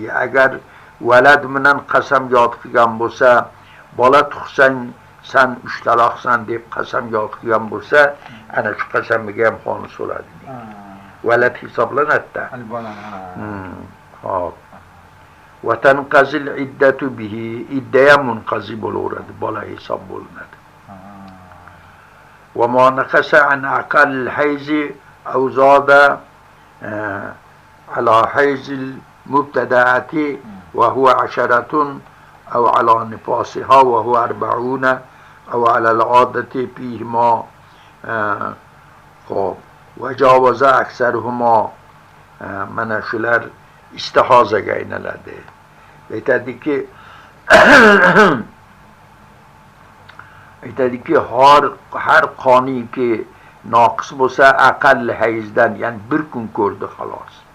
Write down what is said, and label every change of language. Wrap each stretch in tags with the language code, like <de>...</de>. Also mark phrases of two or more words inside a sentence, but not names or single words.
<uz>Agar valad bilan qasamyod qilgan bo'lsa, bola tug'sang sen ushtaloqsan deb qasamyod qilgan bo'lsa, ana shu qasamiga ham xonis bo'ladi. Valad hisoblanadi. Xo'p.</uz> <ar>وتنقضي العدة به,</ar> <uz>idda munqazi bo'laveradi, bola hisob bo'linadi.</uz> <ar>وما نقص عن أقل الحيض أو زاد على حيض المبتدأة وهو عشرة أو على نفاسها وهو 40 أو على العادة فيهما وجاوز أكثرهما.</ar> <uz>Mana shular istihozaga aylanadi. Aytadiki, har qoniyki noqis bo'lsa, aqall hayzdan, ya'ni bir kun ko'rdi xolos.</uz>